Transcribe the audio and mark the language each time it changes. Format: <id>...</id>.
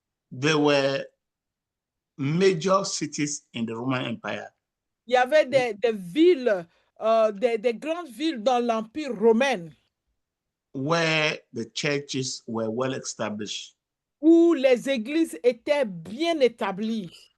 <en>There were major cities in the Roman Empire.</en> <fr>Il y avait des villes, des grandes villes dans l'Empire romain</fr> <en>where the churches were well established.</en> <fr>où les églises étaient bien établies,</fr>